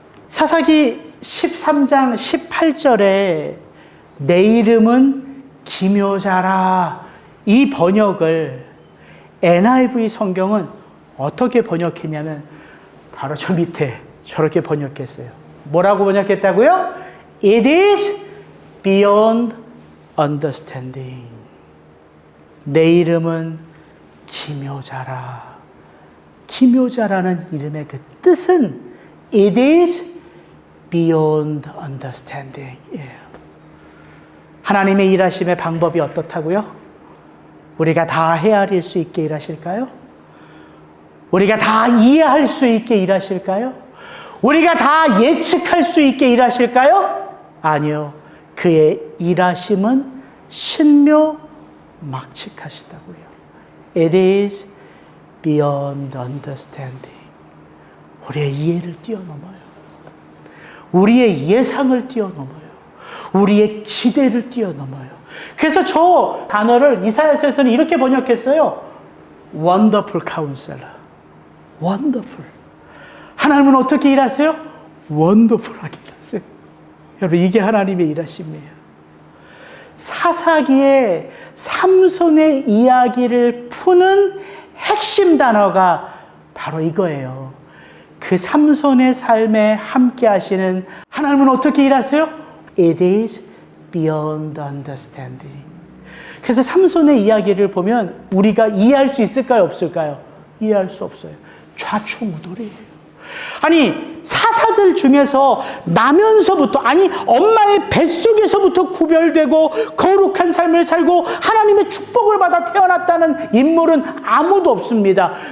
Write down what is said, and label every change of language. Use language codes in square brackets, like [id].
[ko] 사사기 13장 18절에 내 이름은 기묘자라, 이 번역을 NIV 성경은 어떻게 번역했냐면 바로 저 밑에 저렇게 번역했어요. 뭐라고 번역했다고요? [en] It is beyond understanding. [ko] 내 이름은 기묘자라. 기묘자라는 이름의 그 뜻은 [en] It is beyond understanding. [ko] 하나님의 일하심의 방법이 어떻다고요? 우리가 다 헤아릴 수 있게 일하실까요? 우리가 다 이해할 수 있게 일하실까요? 우리가 다 예측할 수 있게 일하실까요? 아니요. 그의 일하심은 신묘막측하시다고요. [en] It is beyond understanding. [ko] 우리의 이해를 뛰어넘어요. 우리의 예상을 뛰어넘어요. 우리의 기대를 뛰어넘어요. 그래서 저 단어를 이사야서에서는 이렇게 번역했어요. [en] Wonderful Counselor. Wonderful. [ko] 하나님은 어떻게 일하세요? Wonderful하게 일하세요. 여러분, 이게 하나님의 일하심이에요. 사사기의 삼손의 이야기를 푸는 핵심 단어가 바로 이거예요. 그 삼손의 삶에 함께 하시는 하나님은 어떻게 일하세요? [en] It is beyond understanding. [ko] 그래서 삼손의 이야기를 보면 우리가 이해할 수 있을까요? 없을까요? 이해할 수 없어요. 좌충우돌이에요. 아니, 사사들 중에서 나면서부터, 아니 엄마의 뱃속에서부터 구별되고 거룩한 삶을 살고 하나님의 축복을 받아 태어났다는 인물은 아무도 없습니다.